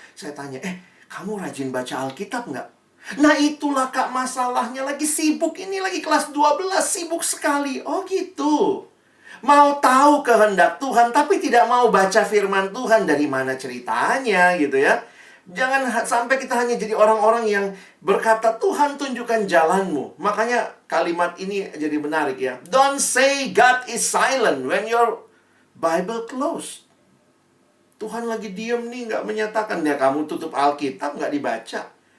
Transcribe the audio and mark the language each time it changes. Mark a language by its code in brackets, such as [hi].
[id] Saya tanya, kamu rajin baca Alkitab nggak? Nah itulah Kak masalahnya, lagi sibuk ini, lagi kelas 12, sibuk sekali. Oh gitu. Mau tahu kehendak Tuhan tapi tidak mau baca firman Tuhan, dari mana ceritanya gitu ya. Jangan sampai kita hanya jadi orang-orang yang berkata, Tuhan tunjukkan jalanmu. Makanya kalimat ini jadi menarik ya. [en] Don't say God is silent when your Bible closed. [id] Tuhan lagi diem nih, nggak menyatakan. Ya kamu tutup Alkitab, nggak dibaca.